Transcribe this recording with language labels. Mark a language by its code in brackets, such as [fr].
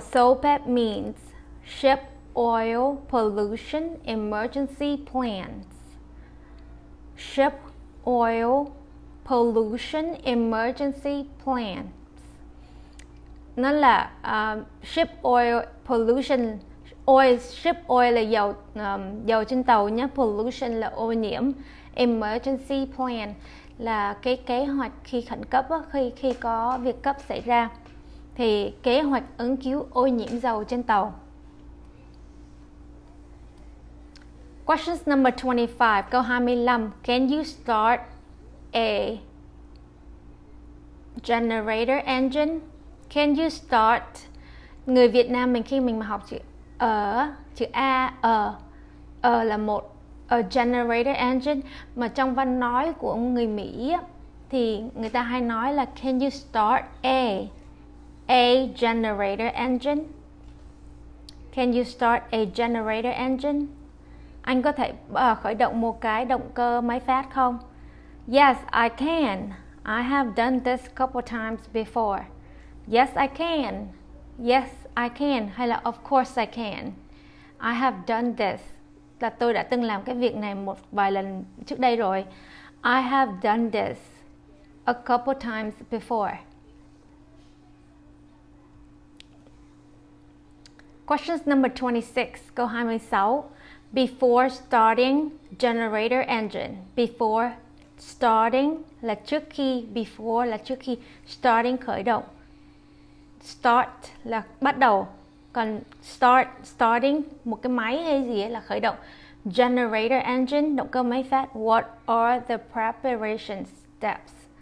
[en] SOPEP means Ship Oil Pollution Emergency Plans. Ship Oil Pollution Emergency Plans. [vi] Nó là [en] ship oil pollution. [vi] Ship oil là dầu trên tàu nhé. Pollution là ô nhiễm. Emergency plan là cái kế hoạch khi khẩn cấp á, khi có việc cấp xảy ra thì kế hoạch ứng cứu ô nhiễm dầu trên tàu. [en] Questions number 25. [vi] Câu 25. [en] Can you start a generator engine? Can you start? [vi] Người Việt Nam mình khi mình mà học chữ chữ A, là một, a generator engine, mà trong văn nói của người Mỹ thì người ta hay nói là [en] can you start a generator engine? Can you start a generator engine? [vi] Anh có thể khởi động một cái động cơ máy phát không? [en] Yes, I can. I have done this couple times before. Yes, I can. Yes, I can. [vi] Hay là [en] of course I can. I have done this. [vi] Là tôi đã từng làm cái việc này một vài lần trước đây rồi. [en] I have done this a couple times before. Questions number 26. [vi] Câu 26. [en] Before starting generator engine. [vi] Before starting là trước khi. Before là trước khi. Starting khởi động. Start là bắt đầu. Còn starting một cái máy hay gì ấy là khởi động. Generator engine, động cơ máy phát. [en] What are the preparation steps?